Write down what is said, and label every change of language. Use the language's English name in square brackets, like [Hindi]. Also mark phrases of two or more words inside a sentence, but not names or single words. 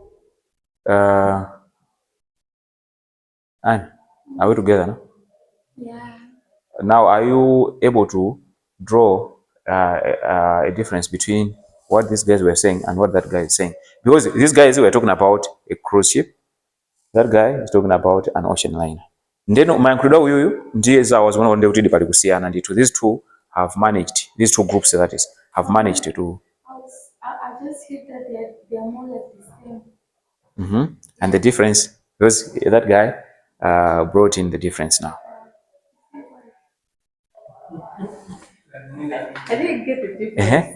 [English] Anne, are we together now? Yeah. Now, are you able to draw a difference between what these guys were saying and what that guy is saying? Because these guys were talking about a cruise ship. That guy is talking about an ocean liner. [Nyanja] Ndeno mayankhulo uyuyu ndiye zawo zimene ndi kuti pali kusiyana ndithu. [English] These two have managed, these two groups that is, have managed to. I just hit that they're more like the same. Mm-hmm. And the difference, because that guy brought in the difference now. I didn't get the difference.